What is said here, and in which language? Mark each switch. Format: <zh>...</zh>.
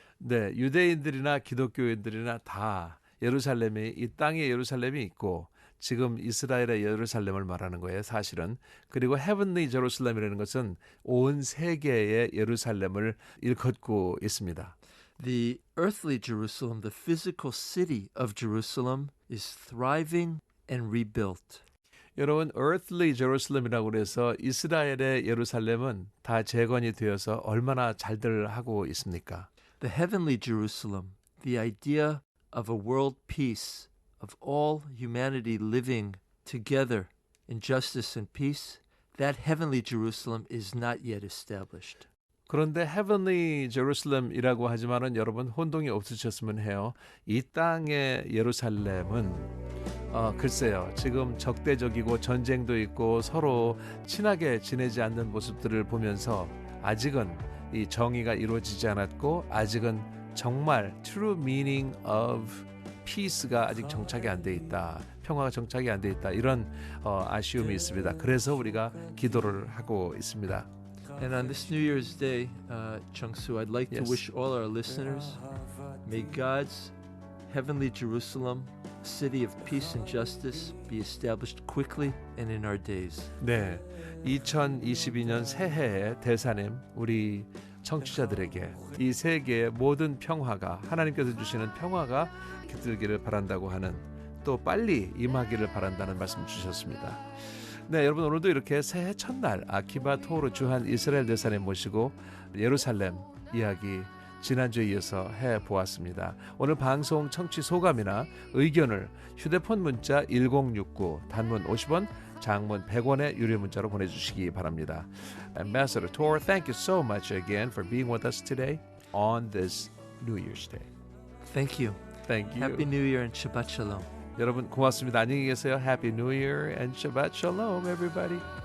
<ko>네, 유대인들이나 기독교인들이나 다 예루살렘이 이 땅에 예루살렘이 있고 지금 이스라엘의 예루살렘을 말하는 거예요, 사실은. 그리고 헤븐리 제루살렘이라는 것은 온 세계의 예루살렘을 일컫고 있습니다.</ko> <en>The earthly Jerusalem, the physical city of Jerusalem, is thriving and rebuilt.</en> <ko>여러분, earthly Jerusalem이라고 해서 이스라엘의 예루살렘은 다 재건이 되어서 얼마나 잘들 하고 있습니까?</ko> <en>The heavenly Jerusalem, the idea of a world peace, of all humanity living together in justice and peace, that heavenly Jerusalem is not yet established.</en> <ko>그런데 heavenly Jerusalem이라고 하지만은 여러분 혼동이 없으셨으면 해요. 이 땅의 예루살렘은 글쎄요. 지금 적대적이고 전쟁도 있고 서로 친하게 지내지 않는 모습들을 보면서 아직은 이 정의가 이루어지지 않았고 아직은 정말</ko> <en>true meaning of peace</en> <ko>가 아직 정착이 안 돼 있다. 평화가 정착이 안 돼 있다. 이런 아쉬움이 있습니다. 그래서 우리가 기도를 하고 있습니다.</ko> <en>And on this New Year's Day, Chung-Soo, I'd like Yes. to wish all our listeners, may God's heavenly Jerusalem, city of peace and justice, be established quickly and in our days.</en> <ko>네, 2022년 새해에 대사님 우리 청취자들에게 이 세계의 모든 평화가 하나님께서 주시는 평화가 깃들기를 바란다고 하는 또 빨리 임하기를 바란다는 말씀 주셨습니다. 네, 여러분 오늘도 이렇게 새해 첫날 아키바 토오르 주한 이스라엘 대사님 모시고 예루살렘 이야기 지난주에 이어서 해보았습니다. 오늘 방송 청취 소감이나 의견을 휴대폰 문자 1069 단문 50원 장문 100원의 유료 문자로 보내주시기 바랍니다.</ko> <en>Ambassador Tor, thank you so much again for being with us today on this New Year's Day. Thank you. Thank you. Happy New Year and Shabbat Shalom.</en> <ko>여러분 고맙습니다. 안녕히 계세요.</ko> <en>Happy New Year and Shabbat Shalom, everybody.</en>